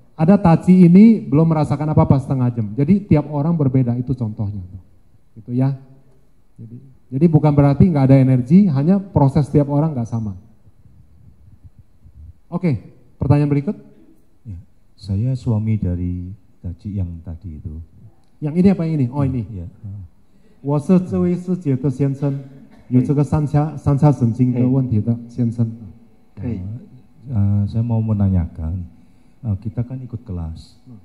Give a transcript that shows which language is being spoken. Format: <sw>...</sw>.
<id>Ada taci ini belum merasakan apa-apa setengah jam. Jadi tiap orang berbeda, itu contohnya. Gitu ya. Jadi bukan berarti nggak ada energi, hanya proses tiap orang nggak sama. Oke, pertanyaan berikut. Ya, saya suami dari taci yang tadi itu. Yang ini apa yang ini? Oh ini. Ya.</id> <zh>我是这位师姐的先生，有这个三叉神经的问题的先生。</zh> <id>saya mau menanyakan, kita kan ikut kelas.</id>